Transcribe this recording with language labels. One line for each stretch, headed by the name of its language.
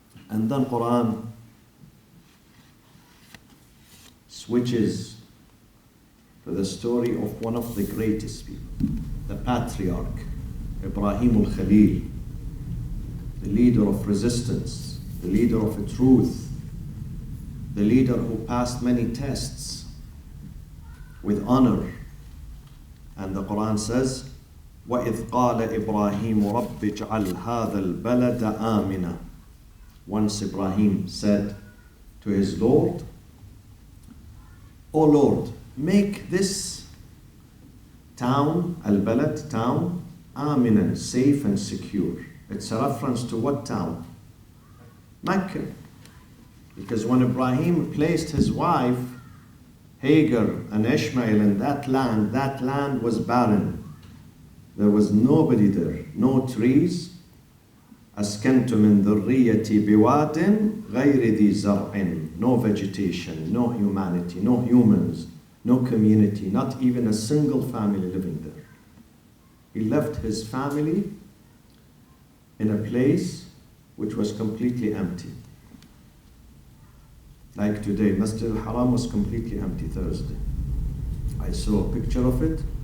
English: And then Qur'an switches to the story of one of the greatest people, the patriarch, Ibrahim al-Khalil, the leader of resistance, the leader of a truth, the leader who passed many tests with honor. And the Quran says,
Arabic: وَإِذْ قَالَ إِبْرَاهِيمُ رَبِّ اجْعَلْ هَذَا الْبَلَدَ آمِنًا.
English: Once Ibrahim said to his Lord, O Lord, make this town, al-balad, town, aminan, safe and secure. It's a reference to what town? Mecca. Because when Ibrahim placed his wife, Hagar and Ishmael in that land was barren. There was nobody there, no trees.
Arabic: أسكنت من ذريتي بواد غير ذي زرع.
English: No vegetation, no humanity, no humans, no community, not even a single family living there. He left his family in a place which was completely empty. Like today, Masjid al-Haram was completely empty Thursday. I saw a picture of it.